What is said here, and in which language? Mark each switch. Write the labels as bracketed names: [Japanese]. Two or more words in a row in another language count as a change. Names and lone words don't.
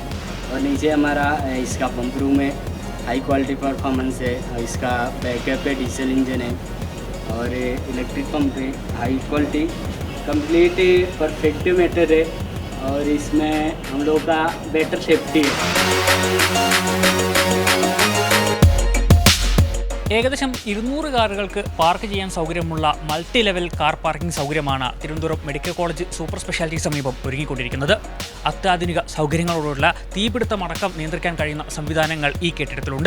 [Hindi] और नीचे हमारा इसका [English] pump room [Hindi] है, [English] high quality performance [Hindi] है, इसका बैकअप है, [English] diesel engine [Hindi] है और [English] electric pump [Hindi] है, [English] high quality complete perfect matter [Hindi] है, और इसमें हम लोग का [English] better safety [Hindi] है। [Malayalam] ഏകദേശം 200 കാറുകൾക്ക് പാർക്ക് ചെയ്യാൻ സൗകര്യമുള്ള [English] multi level car parking [Malayalam] സൗകര്യമാണ് തിരുവനന്തപുരം മെഡിക്കൽ കോളേജ് സൂപ്പർ സ്പെഷ്യാലിറ്റി സമീപം ഒരുങ്ങിക്കൊണ്ടിരിക്കുന്നത്. അത്യാധുനിക സൗകര്യങ്ങളോടുള്ള തീപിടുത്തമടക്കം നിയന്ത്രിക്കാൻ കഴിയുന്ന സംവിധാനങ്ങൾ ഈ കെട്ടിടത്തിലുണ്ട്.